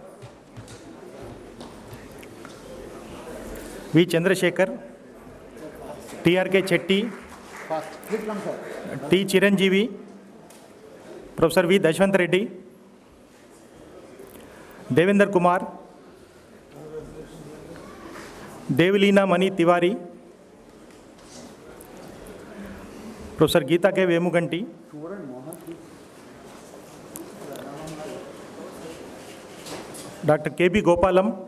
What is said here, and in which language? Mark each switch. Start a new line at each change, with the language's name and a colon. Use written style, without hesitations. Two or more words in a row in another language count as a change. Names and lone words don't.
Telugu: వి చంద్రశేఖర్. టిఆర్కే చెట్టి. టి చిరంజీవి. ప్రొఫెసర్ వి దశవంత్ రెడ్డి. దేవేందర్ కుమార్.
Hindi: देवलीना मणि तिवारी. प्रोफेसर गीता के वेमुगंटी. डॉक्टर के बी गोपालम.